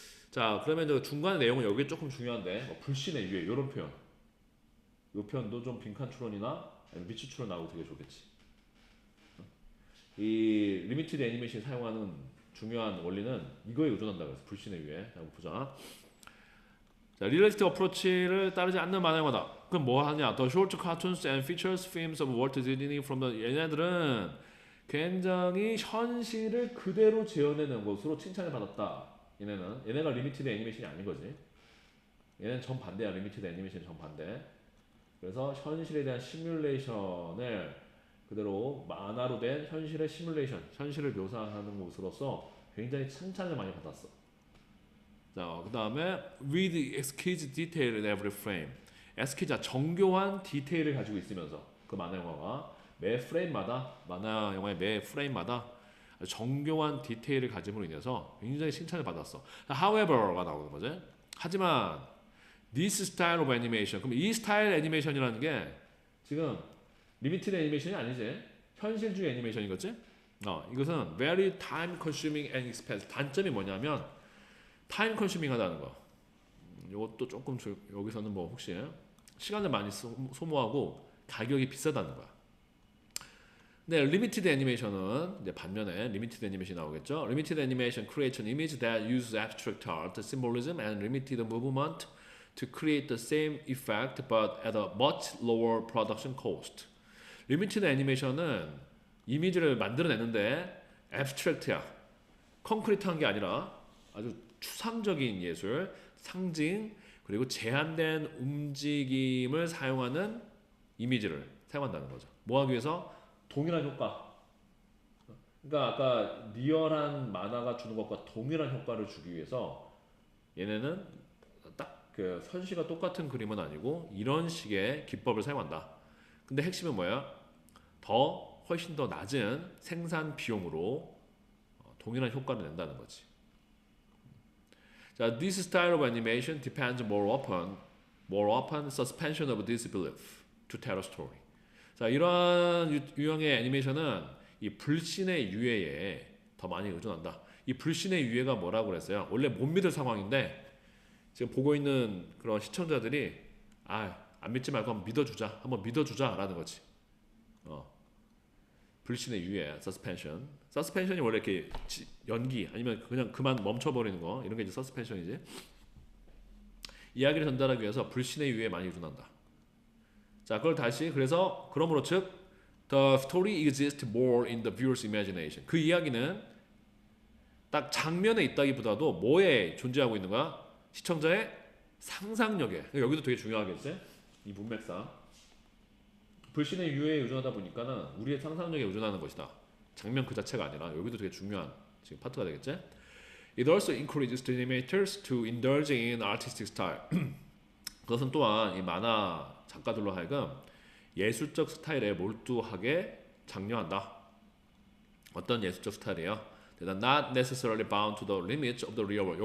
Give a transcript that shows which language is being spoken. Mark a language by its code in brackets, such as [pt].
[ko] 자, 그러면 이제 중간의 내용은 여기 조금 중요한데, 불신의 유해 이런 표현, 이 표현도 좀 빈칸 추론이나 미치 추론 나오고 되게 좋겠지. 이 리미티드 애니메이션 사용하는 중요한 원리는 이거에 의존한다 그래서 불신의 유해. 한번 보자. 자, 리얼리스틱 어프로치를 따르지 않는 만화 영화다. 그럼 뭐 하냐? [en] The short cartoons and features films of Walt Disney from the [ko] 얘네들은 굉장히 현실을 그대로 재현해낸 것으로 칭찬을 받았다. 얘네가 리미티드 애니메이션이 아닌 거지. 얘는 정반대야. 리미티드 애니메이션 정반대. 그래서 현실에 대한 시뮬레이션을 그대로 만화로 된 현실의 시뮬레이션, 현실을 묘사하는 것으로서 굉장히 칭찬을 많이 받았어. 자, 그 다음에 [en] with exquisite detail in every frame. [ko] exquisite, 정교한 디테일을 가지고 있으면서 그 만화 영화가 매 프레임마다, 만화 영화의 매 프레임마다 정교한 디테일을 가짐으로 인해서 굉장히 칭찬을 받았어. However가 나오는 거지. 하지만 [en] this style of animation, [ko] 그럼 이 스타일 애니메이션이라는 게 지금 리미티드 애니메이션이 아니지. 현실주의 애니메이션이겠지? 이것은 [en] very time consuming and expensive. [ko] 단점이 뭐냐면 타임 컨슈밍 하다는 거. 이것도 조금 여기서는 뭐 혹시 시간을 많이 소모하고 가격이 비싸다는 거야. 네, 리미티드 애니메이션은 이제 반면에 리미티드 애니메이션이 나오겠죠. [en] Limited animation creates an image that uses abstract art, symbolism, and limited movement to create the same effect, but at a much lower production cost. [ko] 리미티드 애니메이션은 이미지를 만들어내는데 abstract야. 콘크리트한 게 아니라 아주 추상적인 예술, 상징, 그리고 제한된 움직임을 사용하는 이미지를 사용한다는 거죠. 뭐 하기 위해서? 동일한 효과. 그러니까 아까 리얼한 만화가 주는 것과 동일한 효과를 주기 위해서 얘네는 딱 그 현실과 똑같은 그림은 아니고 이런 식의 기법을 사용한다. 근데 핵심은 뭐야? 훨씬 더 낮은 생산 비용으로 동일한 효과를 낸다는 거지. [en] 자, this style of animation depends more upon suspension of disbelief to tell a story. [ko] 자, 이러한 유형의 애니메이션은 이 불신의 유해에 더 많이 의존한다. 이 불신의 유해가 뭐라고 그랬어요? 원래 못 믿을 상황인데 지금 보고 있는 그런 시청자들이 안 믿지 말고 한번 믿어주자라는 거지. 불신의 유해, 서스펜션이 원래 이렇게 연기 아니면 그냥 그만 멈춰버리는 거 이런 게 이제 서스펜션이지. 이야기를 전달하기 위해서 불신의 유에 많이 의존한다. 자, 그걸 다시 그래서 그러므로 즉 [en] the story exists more in the viewer's imagination. [ko] 그 이야기는 딱 장면에 있다기보다도 뭐에 존재하고 있는 거야? 시청자의 상상력에. 여기도 되게 중요하겠지? 이 문맥상 불신의 유에 의존하다 보니까는 우리의 상상력에 의존하는 것이다. 장면 그 자체가 아니라 여기도 되게 중요한 지금 파트가 되겠지? [en] It also encourages the animators to indulge in artistic style. [ko] 그것은 또한 이 만화 작가들로 하여금 예술적 스타일에 몰두하게 장려한다. 어떤 예술적 스타일이에요? [en] They are not necessarily bound to the limits of the real world.